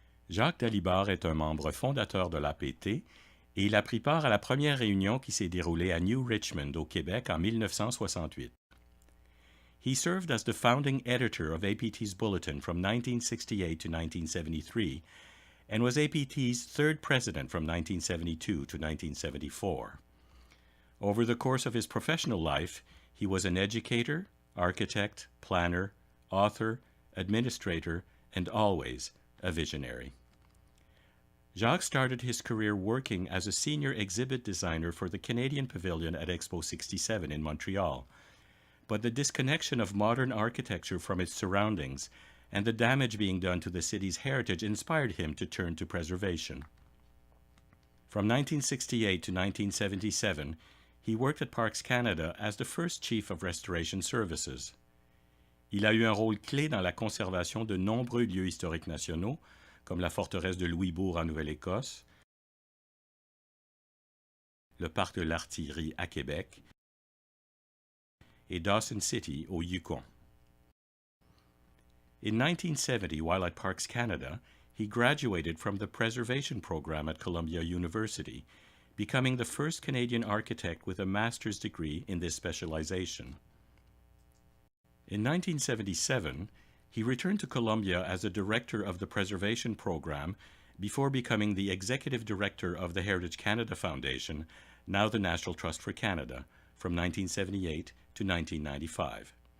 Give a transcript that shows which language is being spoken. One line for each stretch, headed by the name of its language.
French: Jacques De Silva est un membre fondateur de l'APT et il a pris part à la première réunion qui s'est déroulée à New Richmond, au Québec, en 1968.
English: He served as the founding editor of APT's Bulletin from 1968 to 1973 and was APT's third president from 1972 to 1974. Over the course of his professional life, he was an educator, architect, planner, author, administrator, and always a visionary. Jacques started his career working as a senior exhibit designer for the Canadian Pavilion at Expo 67 in Montreal, but the disconnection of modern architecture from its surroundings and the damage being done to the city's heritage inspired him to turn to preservation. From 1968 to 1977, he worked at Parks Canada as the first chief of restoration services.
French: Il a eu un rôle clé dans la conservation de nombreux lieux historiques nationaux, comme la forteresse de Louisbourg en Nouvelle-Écosse, le parc de l'Artillerie à Québec et Dawson City au Yukon.
English: In 1970, while at Parks Canada, he graduated from the preservation program at Columbia University, becoming the first Canadian architect with a master's degree in this specialization. In 1977, he returned to Columbia as a director of the preservation program before becoming the executive director of the Heritage Canada Foundation, now the National Trust for Canada, from 1978 to 1995.